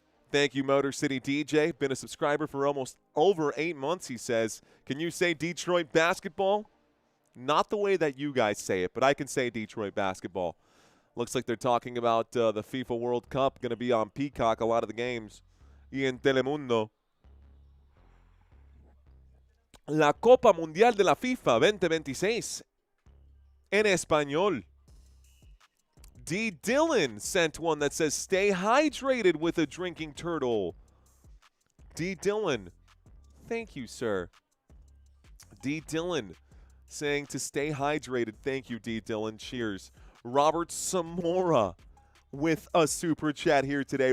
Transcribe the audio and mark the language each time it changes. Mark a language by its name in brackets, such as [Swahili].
[English] Thank you, Motor City DJ. Been a subscriber for almost over 8 months, he says. Can you say Detroit basketball? Not the way that you guys say it, but I can say Detroit basketball. Looks like they're talking about the FIFA World Cup. Going to be on Peacock, a lot of the games. [Spanish] Y en Telemundo. La Copa Mundial de la FIFA 2026 en español. [English] D. Dillon sent one that says, stay hydrated with a drinking turtle. D. Dillon, thank you, sir. D. Dillon saying to stay hydrated. Thank you, D. Dillon. Cheers. Robert Samora with a super chat here today.